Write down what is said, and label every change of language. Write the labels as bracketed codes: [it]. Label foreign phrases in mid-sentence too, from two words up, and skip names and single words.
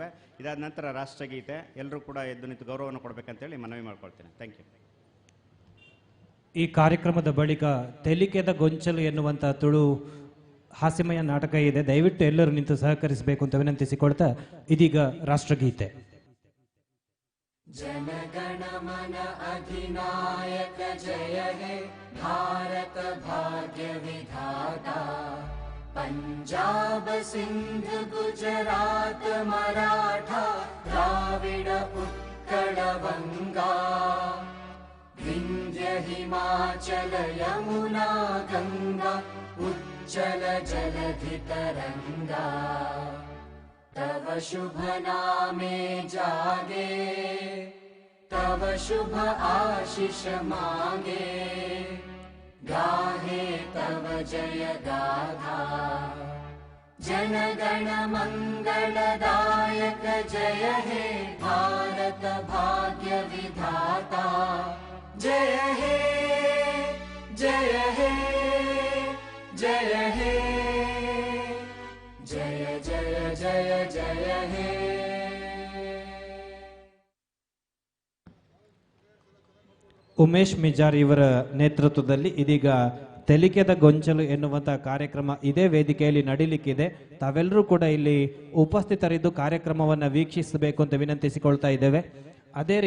[kn] ಇದಾದ ನಂತರ ರಾಷ್ಟ್ರಗೀತೆ, ಎಲ್ಲರೂ ಕೂಡ ಎದ್ದು ನಿಂತು ಗೌರವವನ್ನು ಕೊಡಬೇಕಂತೇಳಿ ಮನವಿ ಮಾಡ್ಕೊಳ್ತೇನೆ. [en] Thank you. [kn] ಈ ಕಾರ್ಯಕ್ರಮದ ಬಳಿಕ ತೆಲಿಕೆದ ಗೊಂಚಲು ಎನ್ನುವಂಥ ತುಳು ಹಾಸ್ಯಮಯ ನಾಟಕ ಇದೆ. ದಯವಿಟ್ಟು ಎಲ್ಲರೂ ನಿಂತು ಸಹಕರಿಸಬೇಕು ಅಂತ ವಿನಂತಿಸಿಕೊಳ್ತಾ ಇದೀಗ ರಾಷ್ಟ್ರಗೀತೆ. [bn] জনগণ মন অধিনায়ক জয় হে ভারত ভাগ্য বিধাতা, পঞ্জাব সিন্ধু গুজরাট মরাঠা দ্রাবিড় উৎকল বঙ্গ, বিন্ধ্য হিমাচল যমুনা গঙ্গা উচ্ছল জলধি তরঙ্গ, তব শুভ নামে জাগে, তব শুভ আশিস মাগে, গাহে তব জয় গাথা, জনগণ মঙ্গলদায়ক জয় হে ভারত ভাগ্য বিধাতা জয় হে জয় হে জয় হে জয় জয় জয় জয় হে। [kn] ಉಮೇಶ್ ಮಿಜಾರ್ ಇವರ ನೇತೃತ್ವದಲ್ಲಿ ಇದೀಗ ತೆಲಿಕೆದ ಗೊಂಚಲು ಎನ್ನುವಂತಹ ಕಾರ್ಯಕ್ರಮ ಇದೇ ವೇದಿಕೆಯಲ್ಲಿ ನಡೀಲಿಕ್ಕಿದೆ. ತಾವೆಲ್ಲರೂ ಕೂಡ ಇಲ್ಲಿ ಉಪಸ್ಥಿತರಿದ್ದು ಕಾರ್ಯಕ್ರಮವನ್ನು ವೀಕ್ಷಿಸಬೇಕು ಅಂತ ವಿನಂತಿಸಿಕೊಳ್ತಾ ಇದ್ದೇವೆ.